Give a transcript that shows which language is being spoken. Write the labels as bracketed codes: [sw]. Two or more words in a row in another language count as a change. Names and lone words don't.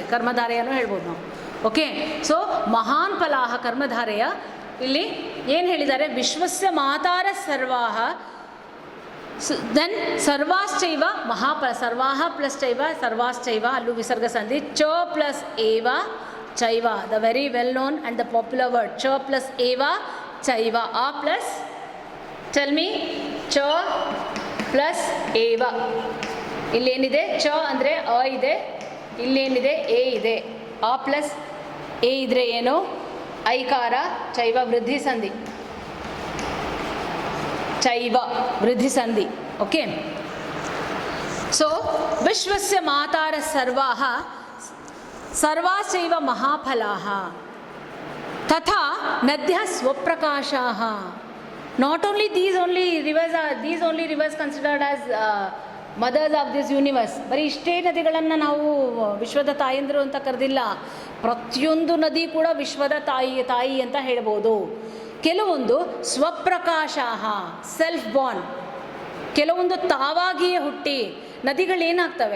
[kn] ಕರ್ಮಧಾರೆಯನ್ನು ಹೇಳ್ಬೋದು ನಾವು. ಓಕೆ, ಸೊ ಮಹಾನ್ ಫಲಾಹ ಕರ್ಮಧಾರೆಯ ಇಲ್ಲಿ ಏನು ಹೇಳಿದ್ದಾರೆ? [sa] ವಿಶ್ವಸ್ಯ ಮಾತಾರ ಸರ್ವಾಹ ದೆನ್ ಸರ್ವಾಶ್ಚೈವ ಮಹಾಫಲ. [kn] ಸರ್ವಾಹ ಪ್ಲಸ್ ಚೈವ, ಸರ್ವಾಶ್ಚೈವ, ಅಲ್ಲೂ ವಿಸರ್ಗ ಸಂಧಿ. ಚ ಪ್ಲಸ್ ಏವ ಚೈವ, [en] the very well known and the popular word. [kn] ಚ ಪ್ಲಸ್ ಏವ ಚೈವ. ಆ [en] plus tell me, [kn] ಚ ಪ್ಲಸ್ ಏವ. ಇಲ್ಲೇನಿದೆ? ಚ ಅಂದರೆ ಅ ಇದೆ, ಇಲ್ಲೇನಿದೆ? ಎ ಇದೆ. ಆ ಪ್ಲಸ್ ಎ ಇದ್ರೆ ಏನು? ಐಕಾರ. ಚೈವ ವೃದ್ಧಿ ಸಂಧಿ. ಚೈವ ವೃದ್ಧಿ ಸಂಧಿ. [sa] ಓಕೆ, ಸೊ ವಿಶ್ವಸ್ಯ ಮಾತಾರ ಸರ್ವಾಃ ಸರ್ವಾಶ್ಚೈವ ಮಹಾಫಲಾಃ ತಥಾ ನದ್ಯಃ ಸ್ವಪ್ರಕಾಶಾಃ. [en] not only these only rivers considered as mothers of this universe. [kn] ಬರೀ ಇಷ್ಟೇ ನದಿಗಳನ್ನು ನಾವು ವಿಶ್ವದ ತಾಯಂದಿರು ಅಂತ ಕರೆದಿಲ್ಲ. ಪ್ರತಿಯೊಂದು ನದಿ ಕೂಡ ವಿಶ್ವದ ತಾಯಿ ಅಂತ ಹೇಳ್ಬೋದು. ಕೆಲವೊಂದು ಸ್ವಪ್ರಕಾಶಾಃ, [en] self born. [kn] ಕೆಲವೊಂದು ತಾವಾಗಿಯೇ ಹುಟ್ಟಿ. ನದಿಗಳೇನಾಗ್ತವೆ?